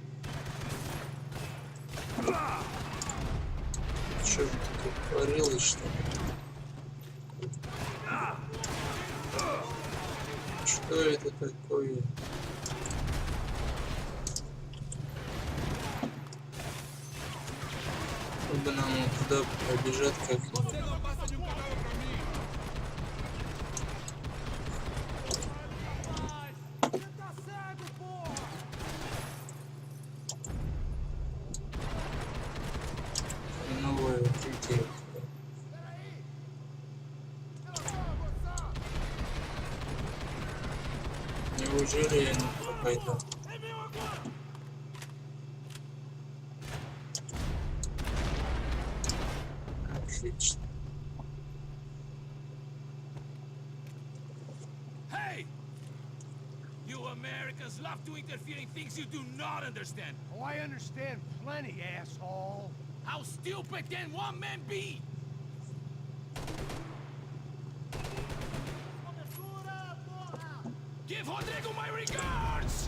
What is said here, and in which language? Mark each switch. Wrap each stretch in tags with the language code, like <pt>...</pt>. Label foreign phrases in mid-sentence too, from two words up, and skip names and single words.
<ru>Чё же ты творилось, что ли? Что это такое? Чтобы нам туда побежать как-нибудь.</ru> <pt>Não passa de cadáver pra mim! Você tá cego, porra!</pt> <ru>Новое укрытие. Неужели я не пойду? Отлично.</ru> <en>Hey! You Americans love to interfere in things you do not understand. Oh, I understand plenty, asshole! How stupid can one man be? Give Rodrigo my regards!</en>